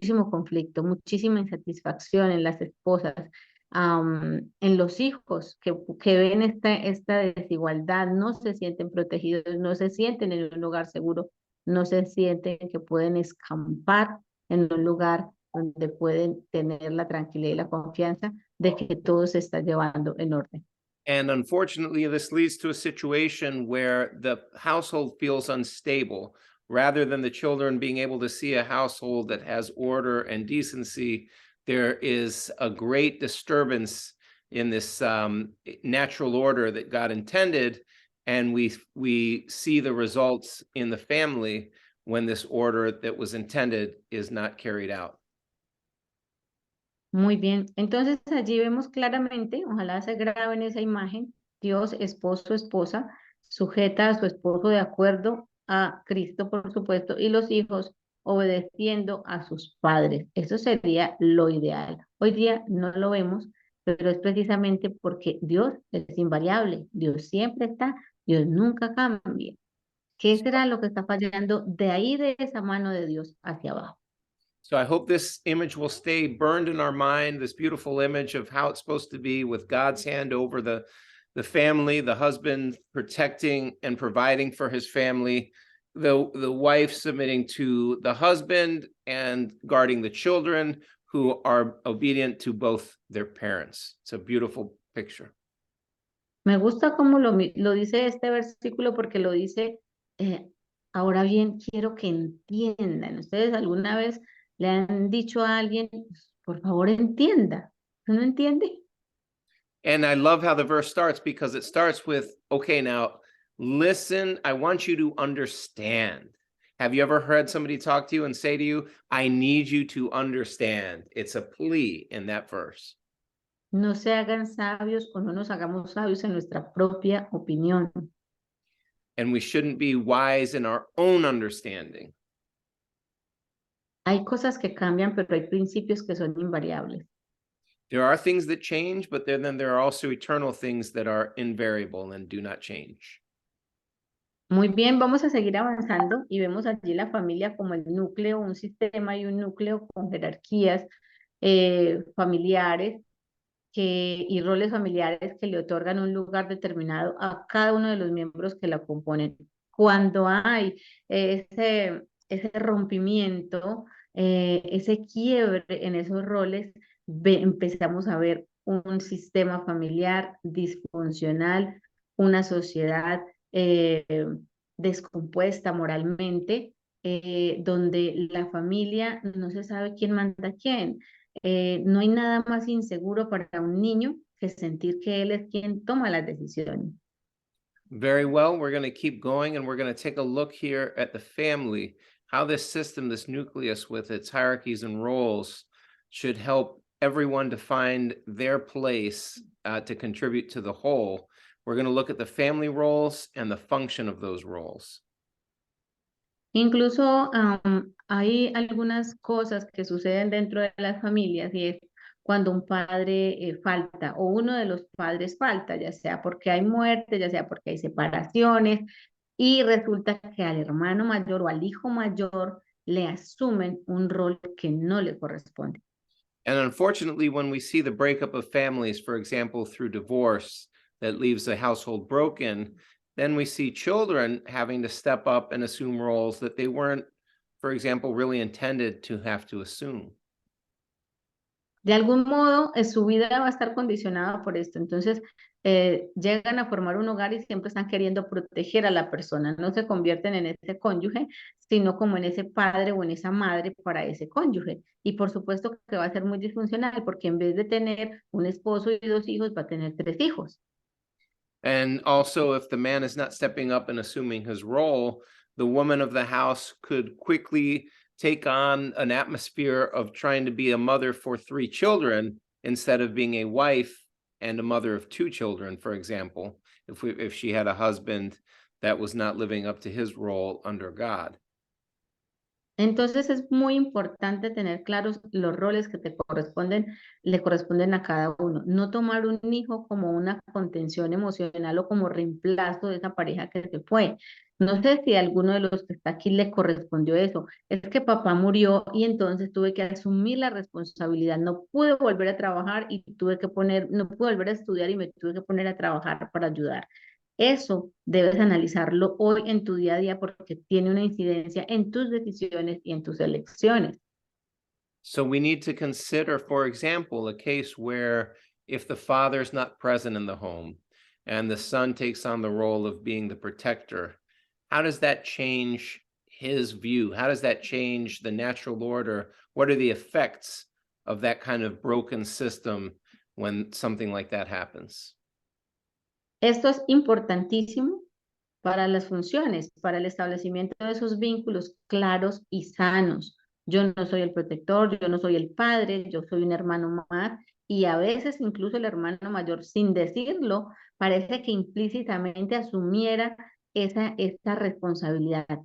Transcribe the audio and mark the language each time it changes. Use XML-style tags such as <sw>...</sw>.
<es>conflicto, muchísima insatisfacción en las esposas, en los hijos que ven esta desigualdad, no se sienten protegidos, no se sienten en un lugar seguro, no se sienten que pueden escampar en un lugar donde pueden tener la tranquilidad y la confianza de que todo se está llevando en orden.</es> <en>And unfortunately, this leads to a situation where the household feels unstable, rather than the children being able to see a household that has order and decency, there is a great disturbance in this natural order that God intended, and we see the results in the family when this order that was intended is not carried out.</en> <es>Muy bien, entonces allí vemos claramente, ojalá se grabe en esa imagen, Dios, esposo, esposa, sujeta a su esposo de acuerdo a Cristo, por supuesto, y los hijos obedeciendo a sus padres. Eso sería lo ideal. Hoy día no lo vemos, pero es precisamente porque Dios es invariable, Dios siempre está, Dios nunca cambia. ¿Qué será lo que está fallando de ahí, de esa mano de Dios hacia abajo?</es> <en>So I hope this image will stay burned in our mind, this beautiful image of how it's supposed to be, with God's hand over the family, the husband protecting and providing for his family, the wife submitting to the husband and guarding the children who are obedient to both their parents. It's a beautiful picture.</en> <es>Me gusta cómo lo dice este versículo porque lo dice, ahora bien, quiero que entiendan. ¿Ustedes alguna vez le han dicho a alguien, por favor, entienda? ¿No entiende?</es> <en>And I love how the verse starts, because it starts with, okay, now listen, I want you to understand. Have you ever heard somebody talk to you and say to you, I need you to understand? It's a plea in that verse.</en> <es>No se hagan sabios o no nos hagamos sabios en nuestra propia opinión.</es> <en>And we shouldn't be wise in our own understanding.</en> <es>Hay cosas que cambian, pero hay principios que son invariables.</es> <en>There are things that change, but then there are also eternal things that are invariable and do not change.</en> <es>Muy bien, vamos a seguir avanzando y vemos allí la familia como el núcleo, un sistema y un núcleo con jerarquías familiares y roles familiares que le otorgan un lugar determinado a cada uno de los miembros que la componen. Cuando hay ese rompimiento, ese quiebre en esos roles, empezamos a ver un sistema familiar disfuncional, una sociedad descompuesta moralmente, donde la familia no se sabe quién manda a quién. No hay nada más inseguro para un niño que sentir que él es quien toma las decisiones.</es> <en>Very well, we're going to keep going, and we're going to take a look here at the family, how this system, this nucleus with its hierarchies and roles, should help everyone to find their place to contribute to the whole. We're going to look at the family roles and the function of those roles.</en> <es>Incluso hay algunas cosas que suceden dentro de las familias, y es cuando un padre falta o uno de los padres falta, ya sea porque hay muerte, ya sea porque hay separaciones, y resulta que al hermano mayor o al hijo mayor le asumen un rol que no le corresponde.</es> <en>And unfortunately, when we see the breakup of families, for example, through divorce that leaves a household broken, then we see children having to step up and assume roles that they weren't, for example, really intended to have to assume.</en> <es>De algún modo, su vida va a estar condicionada por esto. Entonces, llegan a formar un hogar y siempre están queriendo proteger a la persona. No se convierten en ese cónyuge, sino como en ese padre o en esa madre para ese cónyuge. Y por supuesto que va a ser muy disfuncional, porque en vez de tener un esposo y 2 hijos, va a tener 3 hijos.</es> <en>And also, if the man is not stepping up and assuming his role, the woman of the house could quickly take on an atmosphere of trying to be a mother for 3 children instead of being a wife and a mother of 2 children, for example, if she had a husband that was not living up to his role under God.</en> <es>Entonces es muy importante tener claros los roles que le corresponden a cada uno. No tomar un hijo como una contención emocional o como reemplazo de esa pareja que se fue. No sé si a alguno de los que está aquí le correspondió eso. Es que papá murió y entonces tuve que asumir la responsabilidad. No pude volver a trabajar y no pude volver a estudiar y me tuve que poner a trabajar para ayudar. Eso debes analizarlo hoy en tu día a día porque tiene una incidencia en tus decisiones y en tus elecciones.</es> <en>So we need to consider, for example, a case where if the father is not present in the home and the son takes on the role of being the protector, how does that change his view? How does that change the natural order? What are the effects of that kind of broken system when something like that happens?</en> <es>Esto es importantísimo para las funciones, para el establecimiento de esos vínculos claros y sanos. Yo no soy el protector, yo no soy el padre, yo soy un hermano más, y a veces incluso el hermano mayor, sin decirlo, parece que implícitamente asumiera esa responsabilidad.</es>